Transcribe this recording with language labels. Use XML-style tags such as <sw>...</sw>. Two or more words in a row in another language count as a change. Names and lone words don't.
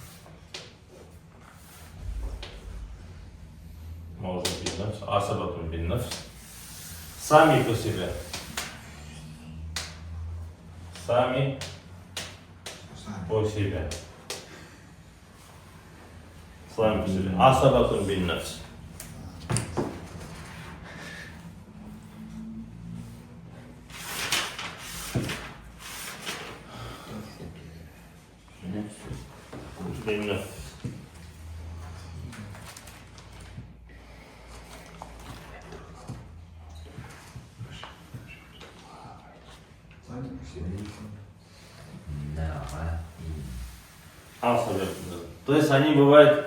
<ru>Может биннафс.</ru> <ar>عصبة بالنفس.</ar> <ru>Сами по себе. Сами по себе. Сами по себе.</ru> <ar>عصبة بالنفس. بالنفس.</ar> <ru>Да, Асабатун. То есть они бывают.</ru>